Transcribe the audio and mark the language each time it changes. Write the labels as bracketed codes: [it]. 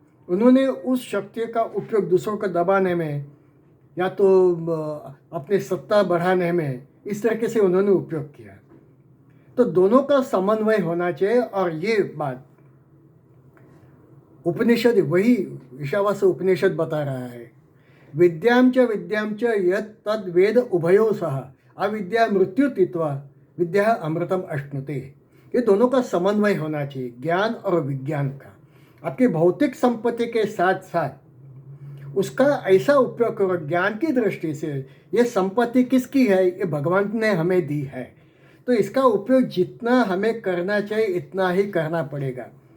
[hi] उन्होंने उस शक्ति का उपयोग दूसरों को दबाने में या तो अपनी सत्ता बढ़ाने में, इस तरीके से उन्होंने उपयोग किया। तो दोनों का समन्वय होना चाहिए, और ये बात उपनिषद, वही ईशावास्य उपनिषद बता रहा है। [sa] विद्यां च यत् तद् वेद उभयो सह अविद्या मृत्यु तीत्वा विद्या अमृतम अश्नुते। [hi] ये दोनों का समन्वय होना चाहिए, ज्ञान और विज्ञान का। आपकी भौतिक संपत्ति के साथ साथ उसका ऐसा उपयोग करो ज्ञान की दृष्टि से। ये संपत्ति किसकी है? ये भगवान ने हमें दी है, तो इसका उपयोग जितना हमें करना चाहिए इतना ही करना पड़ेगा।